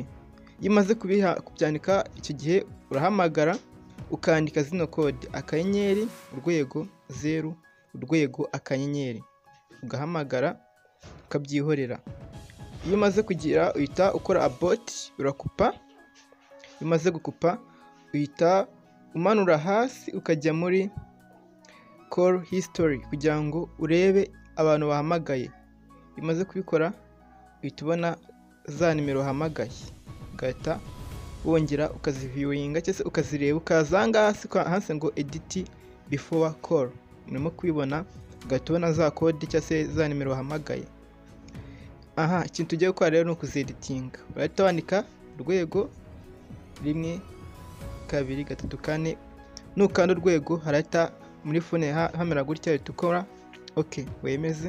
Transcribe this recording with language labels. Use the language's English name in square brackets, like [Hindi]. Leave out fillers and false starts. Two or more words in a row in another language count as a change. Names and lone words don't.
[Kinyarwanda] Iyo umaze kubyandika icyo gihe urahamagara ukandika zino code akanyenyeri urwego 0 urwego akanyenyeri, ugahamagara ukabyihorera. Iyo umaze kugira uhita ukora abort, urakupa. Iyo umaze gukupa uhita umanura hasi ukajya muri [English] call history [Kinyarwanda] kugira ngo urebe abantu bahamagaye. Iyo umaze kubikora uhita ubona za nimero wahamagaye, ugahita wongera ukaziviewinga cyangwa se ukazireba, ukazanga hasi ngo [English] edit before call. [Kinyarwanda] Urimo kubibona ugahita ubona za code cyangwa se za nimero wahamagaye. Aha, ikintu tugiye gukora rero ni ukuzeditinga. Urahita wandika urwego 1 2 3 4, nukanda urwego harahita muri phone hamera gutya uhita ukora okay wemeze.